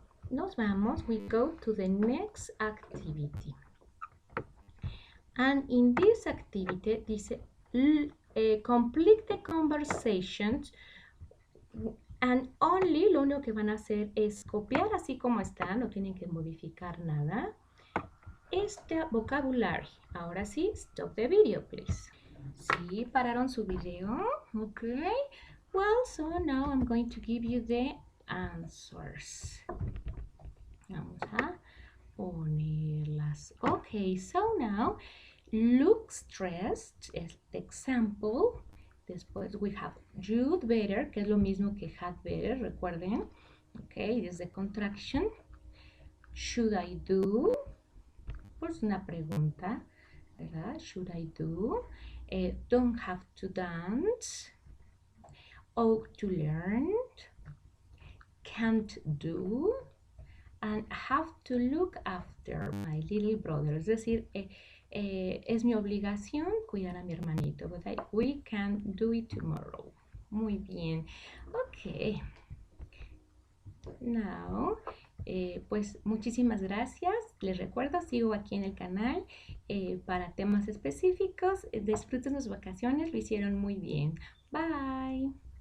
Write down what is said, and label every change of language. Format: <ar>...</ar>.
<es>Nos vamos,</es> <en>we go to the next activity. And in this activity,</en> <es>dice,</es> <en>complete the conversations and only,</en> <es>lo único que van a hacer es copiar así como está, no tienen que modificar nada. Este vocabulario. Ahora sí,</es> <en>stop the video, please.</en> <es>Sí, pararon su video. Ok.</es> <en>Well, so now I'm going to give you the answers.</en> <es>Vamos a ponerlas.</es> <en>Okay, so now look stressed is the example.</en> <es>Después</es> <en>we have you'd better,</en> <es>que es lo mismo que had better, recuerden.</es> <en>Okay, es the contraction. Should I do?</en> <es>Pues una pregunta, ¿verdad?</es> <en>Should I do? Don't have to dance. Ought to learn. Can't do. And have to look after my little brother.</en> <es>Es decir, es mi obligación cuidar a mi hermanito.</es> <en>But we can do it tomorrow.</en> <es>Muy bien. Ok. Now, pues muchísimas gracias. Les recuerdo, sigo aquí en el canal para temas específicos. Disfruten sus vacaciones, lo hicieron muy bien. Bye.</es>